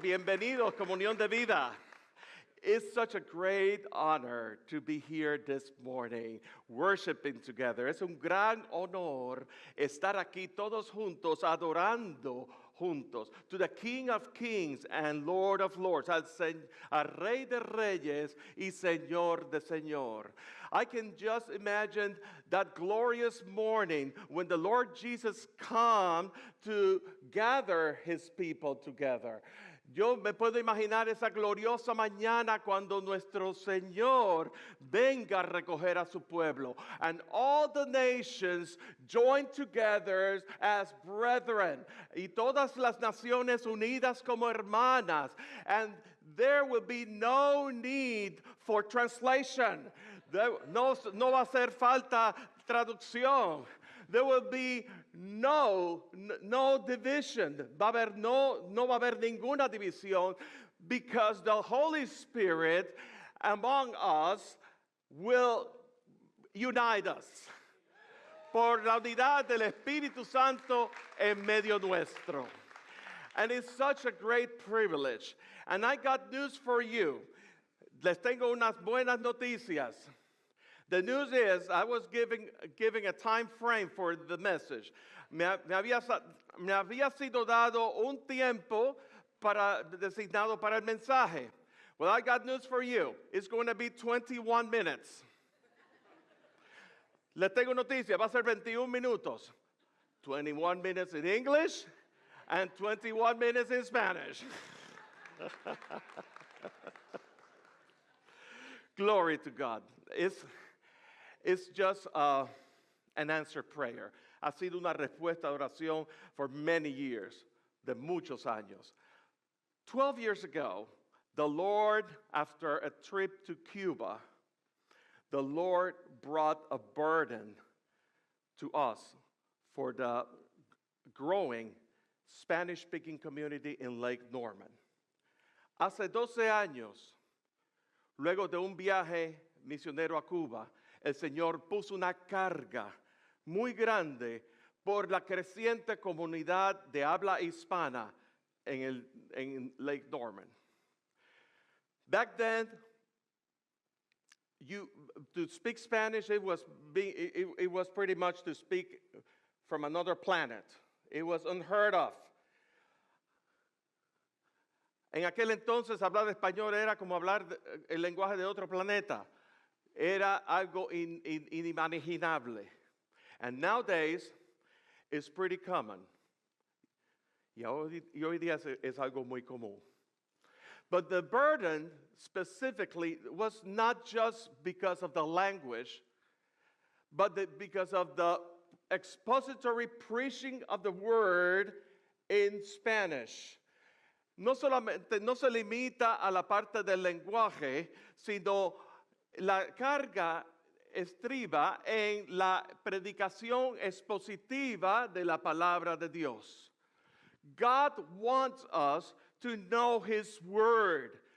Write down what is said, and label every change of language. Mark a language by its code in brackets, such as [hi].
[es] Bienvenidos, Comunión de Vida. [en] It's such a great honor to be here this morning, worshiping together. [es] Es un gran honor estar aquí todos juntos, adorando juntos, [en] to the King of Kings and Lord of Lords, [es] al Rey de Reyes y Señor de Señor. [en] I can just imagine that glorious morning when the Lord Jesus come to gather his people together. [es] Yo me puedo imaginar esa gloriosa mañana cuando nuestro Señor venga a recoger a su pueblo. [en] And all the nations join together as brethren. [es] Y todas las naciones unidas como hermanas. [en] And there will be no need for translation. [es] No va a hacer falta traducción. [en] There will be no division. [es] No va a haber ninguna división, [en] because the Holy Spirit among us will unite us. [es] Por la unidad del Espíritu Santo en medio nuestro. [en] And it's such a great privilege. And I got news for you. [es] Les tengo unas buenas noticias. [en] The news is, I was giving a time frame for the message. [es] Me había sido dado un tiempo designado para el mensaje. [en] Well, I got news for you. It's going to be 21 minutes. [es] Les tengo noticia, va a ser 21 minutos. [en] 21 minutes in English and 21 minutes in Spanish. Glory to God. It's just an answered prayer. [es] Ha sido una respuesta de oración [en] for many years, [es] de muchos años. [en] 12 years ago, the Lord, after a trip to Cuba, the Lord brought a burden to us for the growing Spanish-speaking community in Lake Norman. [es] Hace 12 años, luego de un viaje misionero a Cuba, el Señor puso una carga muy grande por la creciente comunidad de habla hispana en Lake Norman. [en] Back then, to speak Spanish, it was pretty much to speak from another planet. It was unheard of. [es] En aquel entonces hablar español era como hablar el lenguaje de otro planeta. Era algo inimaginable. [en] And nowadays, it's pretty common. [es] Y hoy día es algo muy común. [en] But the burden specifically was not just because of the language, but because of the expository preaching of the word in Spanish. [es] No solamente no se limita a la parte del lenguaje, sino la carga estriba en la predicación expositiva de la palabra de Dios. [en] God wants us to know His Word.